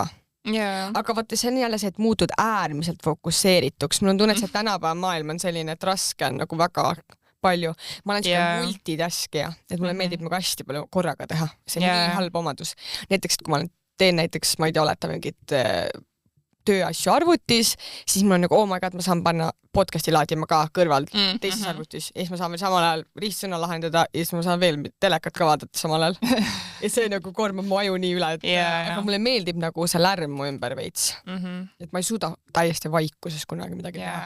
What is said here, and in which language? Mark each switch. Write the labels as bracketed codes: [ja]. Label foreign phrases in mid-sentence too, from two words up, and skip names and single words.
[et] Aga vaata, see on jälle see, et muutud äärmiselt fokusseerituks. Mul on tunne, et see tänapäeva maailm on selline, et raske on nagu väga palju. Ma olen selline multitaskija, et mulle meeldib nagu hästi palju korraga teha. See on nii halb omadus. Näiteks, kui ma teen näiteks, ma ei tea, oleta mingit tööasju arvutis, siis mul on nagu, [en] oh my god, [et] ma saan panna podcasti laadima ka kõrval teises arvutis. Ja siis ma saan veel samal ajal ristsõna lahendada ja siis ma saan veel telekat ka vaadata samal ajal. Ja see nagu kormab mu aju nii üle, et aga mulle meeldib nagu see lärm mu ümber veits. Et ma ei suuda täiesti vaikuses kunagi midagi teha.